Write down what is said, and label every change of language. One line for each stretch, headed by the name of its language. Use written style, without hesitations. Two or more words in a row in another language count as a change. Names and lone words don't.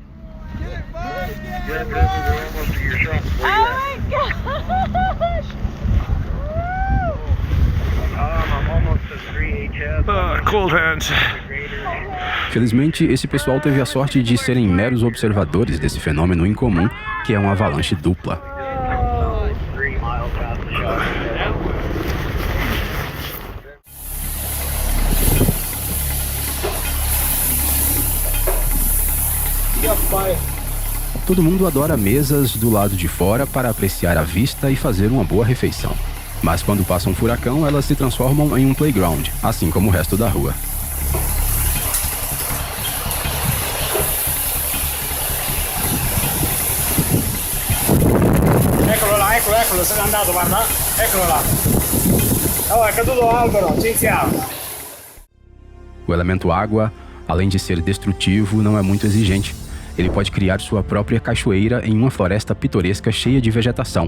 English: Cold hands.
Portuguese: Felizmente, esse pessoal teve a sorte de serem meros observadores desse fenômeno incomum, que é uma avalanche dupla. Todo mundo adora mesas do lado de fora para apreciar a vista e fazer uma boa refeição. Mas quando passa um furacão, elas se transformam em um playground, assim como o resto da rua.
Italian: Eccolo là, eccolo, se n'è andato, guarda. Eccolo là. Oh, è caduto l'albero, ci siamo.
Portuguese: O elemento água, além de ser destrutivo, não é muito exigente. Ele pode criar sua própria cachoeira em uma floresta pitoresca cheia de vegetação.